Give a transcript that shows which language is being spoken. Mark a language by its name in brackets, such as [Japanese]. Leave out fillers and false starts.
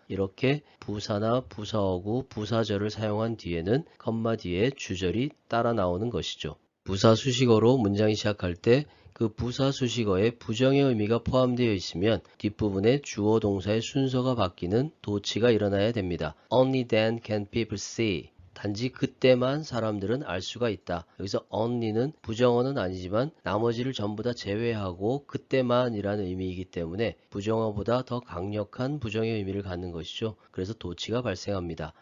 [Korean] 이렇게 부사나 부사어구, 부사절을 사용한 뒤에는 컴마 뒤에 주절이 따라 나오는 것이죠. 부사 수식어로 문장이 시작할 때 그 부사 수식어에 부정의 의미가 포함되어 있으면 뒷부분에 주어 동사의 순서가 바뀌는 도치가 일어나야 됩니다. [English] Only then can people see. [Korean] 단지 그때만 사람들은 알 수가 있다. 여기서 only는 부정어는 아니지만 나머지를 전부 다 제외하고 그때만이라는 의미이기 때문에 부정어보다 더 강력한 부정의 의미를 갖는 것이죠. 그래서 도치가 발생합니다.